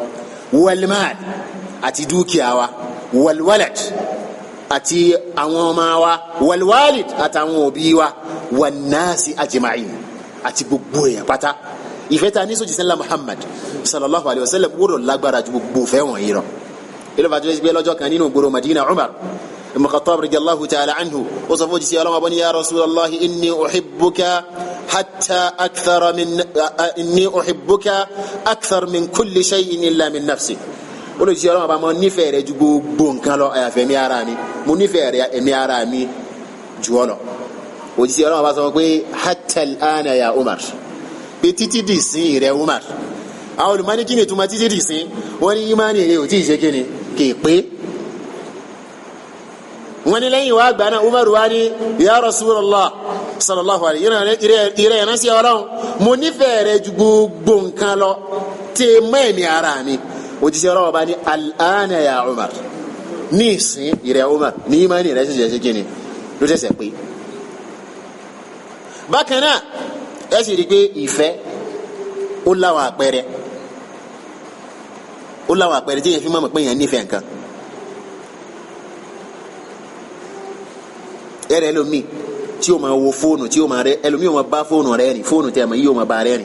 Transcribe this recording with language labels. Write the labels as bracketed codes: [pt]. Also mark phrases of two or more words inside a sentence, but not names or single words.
[yo] walmal àti dúkìá wa, walwalad àti àwọn ọmọ wa, walwalid àtàwọn òbí wa, [ar] والناس أجمعين [yo] àti gbogbo èèyàn pátá. ìfẹ́ tá a ní sójì sẹ́lá Muhammad [ar] صلى الله عليه وسلم [yo] gbọ́dọ̀ lágbára ju gbogbo fẹ́ wọ̀nyí lọ. ilé fàtí wọ́n ti gbé lọ́jọ́ kan nínú gbòòrò Madina, Umar ibn Khattab [ar] رضي الله تعالى عنه [yo] ó sọ fún òjíṣẹ́ Ọlọ́run abọ́ni [ar] يا رسول الله إني أحبك أكثر من كل شيء إلا من نفسي. [yo] olùjíṣẹ́ Ọlọ́run abá mo nífẹ̀ẹ́ rẹ ju gbogbo nǹkan lọ àyàfi ẹ̀mí ara mi, mo nífẹ̀ẹ́ rẹ ẹ̀mí ara mi jù ọ́ lọ. òjíṣẹ́ Ọlọ́run abá sọ pé [ar] حتى الآن يا عمر, [yo] pé títí dì sí rẹ Umar. àwọn olùmọ́ni kí ni túmọ̀ títí dì sí? wọ́n ní ìmánì rẹ ò tí ì ṣe kí ni kì í pé. wọ́n ní lẹ́yìn wá gbà náà Umar wá ní [ar] يا رسول الله صلى الله عليه [yo] ìrẹ́ ẹ̀rán sí Ọlọ́run mo nífẹ̀ẹ́ rẹ ju gbogbo nǹkan lọ tẹ́ mọ́ ẹ̀mí ara mi. òjíṣẹ́ Ọlọ́run bá ní [ar] الآن يا عمر, [yo] ní ìsìn ìrẹ́ Umar ní ìmánì rẹ ṣẹ̀ṣẹ̀ ṣe kí ni ló ṣẹ̀ṣẹ̀ pé. bákan náà ẹ sì rí i pé ìfẹ́ ó láwọn àpẹẹrẹ tí yẹn fi mọ̀ pé yẹn nífẹ̀ẹ́ nǹkan. ẹrẹ ẹlòmíì tí o máa wo fóònù tí o máa rẹ ẹlòmíì o máa bá fóònù rẹ rìn, fóònù tẹ ẹ máa yí o máa bá rẹ rìn.